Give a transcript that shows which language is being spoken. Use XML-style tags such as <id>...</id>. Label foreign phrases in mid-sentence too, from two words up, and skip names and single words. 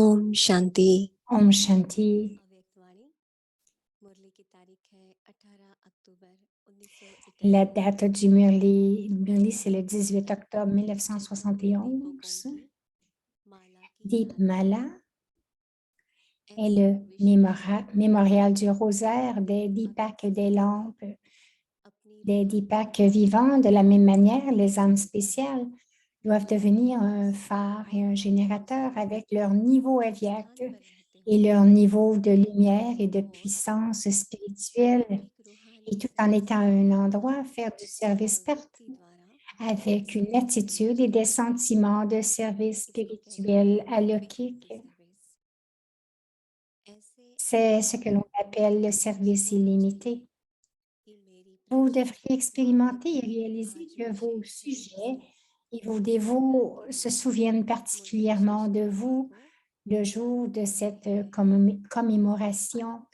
<hi>ओम शांति। ओम शांति. अव्यक्तवाणी मुरली की तारीख है 18 अक्टूबर</hi> <fr>La 1971। date du Murli, c'est le 18 octobre 1971.</fr> <hi>माला की Deep ज्वाला</hi> <fr>Mala est</fr> <hi>ऐसे</hi> <fr>le</fr> <hi>विशेष</hi> <fr>mémorial du rosaire des Deepak des lampes,</fr> <hi>अपनी</hi> <fr>des</fr> <hi>रूहानी</hi> <fr>Deepak vivants. De la même manière, les âmes spéciales doivent devenir un phare et un générateur avec leur niveau aviaque</fr> <hi>स्थान पर रहते</hi> <fr>et</fr> <hi>हुए</hi> <fr>leur niveau de lumière et de puissance spirituelle,</fr> <hi>एक रूहानी</hi> <fr>et tout en étant à un endroit, faire du service partout</fr> <hi>प्रवृत्ति द्वारा</hi> <fr>avec une attitude et des sentiments de service</fr> <hi>इसको कहते</hi> <fr>spirituel</fr> <hi>हैं</hi> <fr>alaukique.</fr> <hi>बेहद सर्विस। ऐसे</hi> <fr>C'est ce que l'on appelle le service illimité. Vous devriez expérimenter et réaliser que vos sujets et vos dévots se souviennent particulièrement de vous le jour de cette commémoration.</fr>